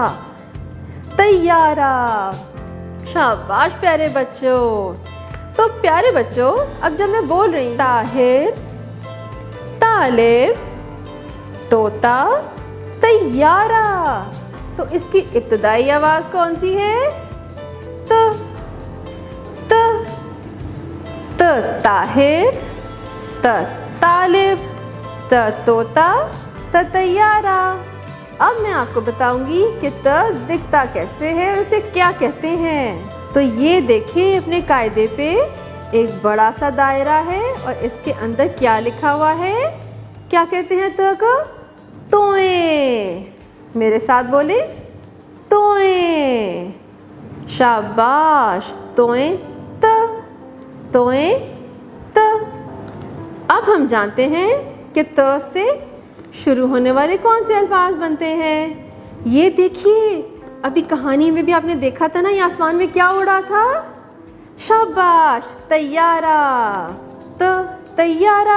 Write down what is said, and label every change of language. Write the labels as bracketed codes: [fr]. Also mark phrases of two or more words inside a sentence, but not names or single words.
[ur] طیارہ۔ شاباش پیارے بچو. تو پیارے بچو، اب جب میں بول رہی طاہر، طالب، طوطا، طیارہ، تو اس کی ابتدائی آواز کون سی ہے? ط ط ط طاہر، ط طالب، ط طوطا، ط طیارہ. اب میں آپ کو بتاؤں گی کہ ط دکھتا کیسے ہے اور اسے کیا کہتے ہیں. تو یہ دیکھیے اپنے قاعدے پہ ایک بڑا سا دائرہ ہے اور اس کے اندر کیا لکھا ہوا ہے? کیا کہتے ہیں ط کو؟ طوئے. میرے ساتھ بولے، طوئے. شاباش، طوئے ط، طوئے ط. اب ہم جانتے ہیں کہ ط سے شروع ہونے والے کون سے الفاظ بنتے ہیں. یہ دیکھیے ابھی کہانی میں بھی آپ نے دیکھا تھا نا، یہ آسمان میں کیا اڑا تھا? شاباش، طیارہ۔ تو طیارہ.